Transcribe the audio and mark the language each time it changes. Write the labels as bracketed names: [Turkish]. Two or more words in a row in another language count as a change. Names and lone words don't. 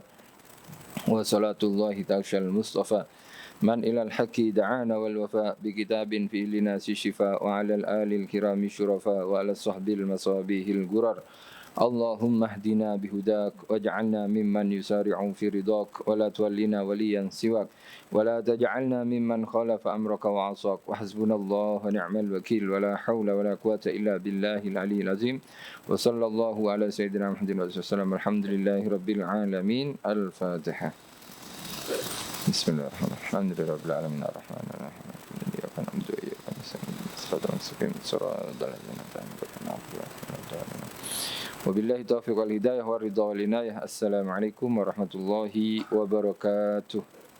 [Arabic] وصلاة الله تعالى على المصطفى من إلى الحق دعانا والوفا بكتاب فيه للناس شفا وعلى الآل الكرام الشرفا وعلى صحب المصابيح الغرر. اللهم اهدنا بهداك واجعلنا ممن يسارع في رضاك ولا تولنا وليا سواك ولا تجعلنا ممن خالف أمرك وعصاك وحسبنا الله ونعم الوكيل ولا حول ولا قوة إلا بالله العلي العظيم وصلى الله على سيدنا محمد وسلم. الحمد لله رب العالمين. Al-Fatihah. بسم الله الرحمن الرحيم. الحمد لله رب العالمين الرحمن الرحيم. إياك نعبد وإياك نستعين. الصراط المستقيم. صراط الذين أنعمت عليهم. وبالله التوفيق والهداية والرضا والعناية. السلام عليكم ورحمة الله وبركاته.